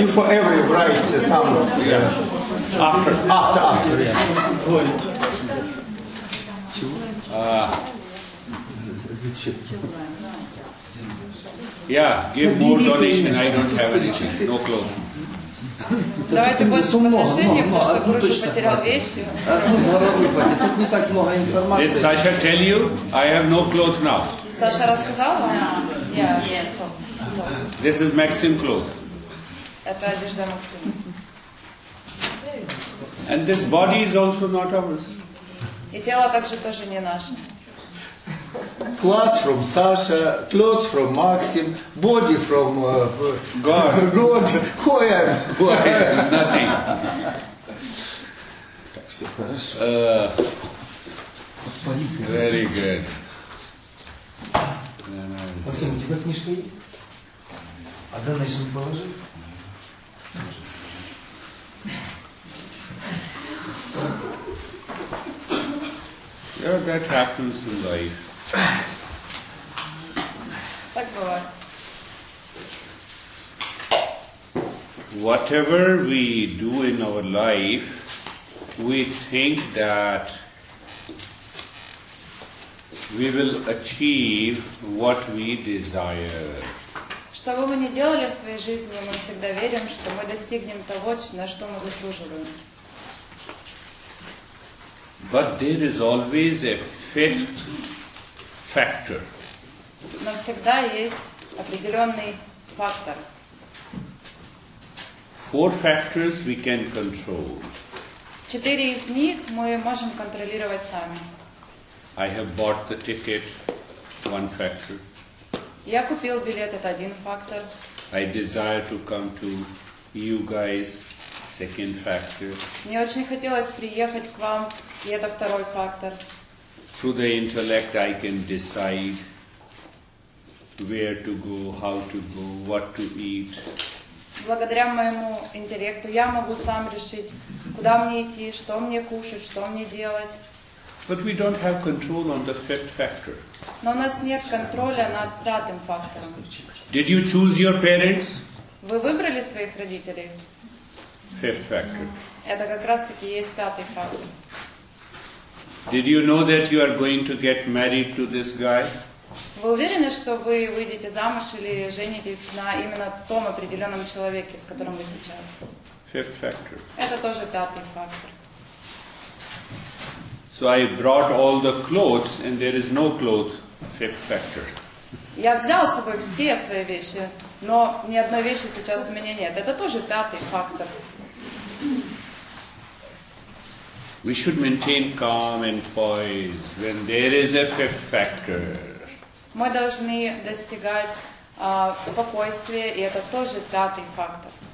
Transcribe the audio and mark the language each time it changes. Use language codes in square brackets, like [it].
[en] You for every write some. After. [ru] Зачем? [en] Yeah, give more donation. I don't have anything. No clothes. [ru] Давайте больше подношения, потому что Гуруджи потерял вещи. Тут не так много информации. [en] Did Sasha tell you? I have no clothes now. [ru] Саша рассказала? Нет. [en] This is Maxim clothes. [ru] Это одежда Максима. [en] And this body is also not ours. [ru] И тело также тоже не наше. [en] Clothes from Sasha, clothes from Maxim, body from God. Who I am? Nothing. [ru] Так, все хорошо. [en] Very good. [ru] Максим, у тебя книжка есть? А донейшн положи? [en] That happens in life. [ru] Так бывает. [en] Whatever we do in our life, we think that we will achieve what we desire. [ru] Что бы мы ни делали в своей жизни, мы всегда верим, что мы достигнем того, на что мы заслуживаем. [en] But there is always a fifth factor. [ru] Но всегда есть определенный фактор. [en] 4 factors we can control. [ru] 4 из них мы можем контролировать сами. [en] I have bought the ticket, 1 factor. [ru] Я купил билет, это 1 фактор. [en] I desire to come to you guys, 2nd factor. [ru] Мне очень хотелось приехать к вам, и это 2 фактор. [en] Through the intellect I can decide where to go, how to go, what to eat. [ru] Благодаря моему интеллекту я могу сам решить, куда мне идти, что мне кушать, что мне делать. [en] But we don't have control on the 5th factor. [ru] Но у нас нет контроля над 5 фактором. [en] Did you choose your parents? [ru] Вы выбрали своих родителей? [en] 5th factor. [ru] Это как раз-таки есть 5 фактор. [en] Did you know that you are going to get married to this guy? [ru] Вы уверены, что вы выйдете замуж или женитесь на именно том определенном человеке, с которым вы сейчас? [en] 5th factor. [ru] Это тоже 5 фактор. [en] So I brought all the clothes and there is no cloth, 5th factor. [ru] Я взял с собой все свои вещи, но ни одной вещи сейчас у меня нет. Это тоже 5 фактор. [en] We should maintain calm and poise when there is a 5th factor. [ru] Мы должны достигать спокойствия, и это тоже 5 фактор.